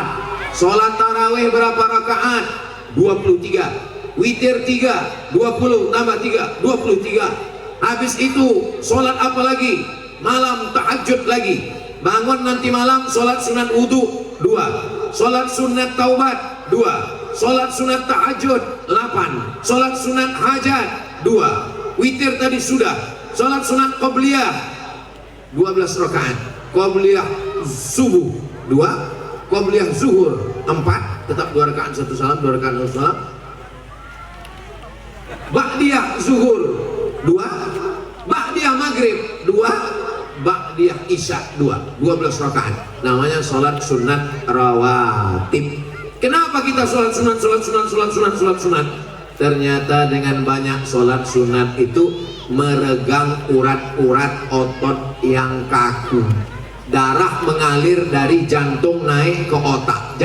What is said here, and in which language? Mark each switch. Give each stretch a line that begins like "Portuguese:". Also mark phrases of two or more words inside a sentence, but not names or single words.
Indonesian: Sholat tarawih berapa rakaat? 23. Witir 3, 20 tambah 3, 23. Habis itu sholat apa lagi? Malam tahajud lagi. Bangun nanti malam sholat sunat wudu 2, sholat sunat taubat 2, sholat sunat tahajud 8, sholat sunat hajat 2, witir tadi sudah, sholat sunat qabliyah 12 rakaat, qabliyah subuh 2, qabliyah zuhur 4, tetap 2 rakaat 1 salam, 2 rakaat 1 salam, ba'diyah zuhur 2, ba'diyah maghrib 2, ba'diyah isya 2, 12 rakaat. Namanya sholat sunat rawatib. Kenapa kita sholat sunat? Ternyata dengan banyak sholat sunat itu meregang urat-urat otot yang kaku. Darah mengalir dari jantung naik ke otak.